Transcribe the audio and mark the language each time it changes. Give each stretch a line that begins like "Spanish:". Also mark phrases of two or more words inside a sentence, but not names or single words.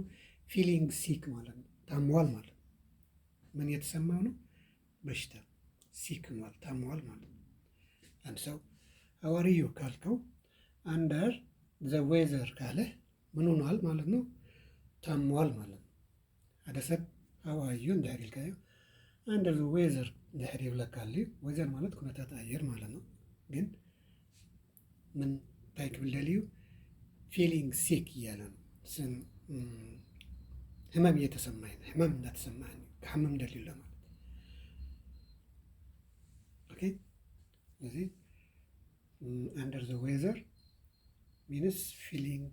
English: feeling sick
Amharic: ማለት ነው፣ ታሟል ማለት ነው። ምን የተሰማው ነው? በሽታ። ሲክ ሆኗል፣ ታሟል ማለት ነው። አንድ ሰው ሀዋርዩ ካልከው
English: under the weather
Amharic: ካለ ምን ሆኗል ማለት ነው? ታሟል ማለት ነው።
Tigrinya: ሓደ ሰብ ሀዋርዩ እንድሕር ኢልካዮ
English: under the weather
Tigrinya: እንድሕር ይብለካል። ዌዘር ማለት ኩነታት አየር
Amharic: ማለት ነው። ግን ምን
Tigrinya: እንታይ ክብል ደልዩ?
English: feeling sick
Amharic: እያለ ነው። ህመም እየተሰማኝ ነው፣ ህመም እንዳተሰማኝ
Tigrinya: ክሕምም ደልዩ
Amharic: ማለት ኦኬ። ስለዚህ
English: under the weather means feeling